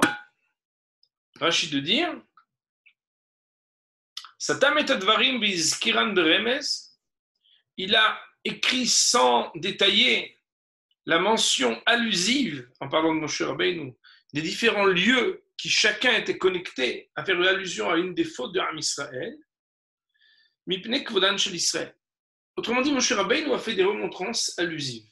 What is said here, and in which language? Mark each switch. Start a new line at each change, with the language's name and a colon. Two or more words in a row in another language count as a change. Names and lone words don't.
French: Rashi de dire
Hebrew: סתם את הדברים והזכירן ברמז,
French: il a écrit sans détailler la mention allusive, en parlant de Moshe Rabbeinu, des différents lieux qui chacun était connecté à faire allusion à une des fautes de Am Israël,
Hebrew: מפני כבודן של ישראל.
French: Autrement dit, Moshe Rabbeinu a fait des remontrances allusives.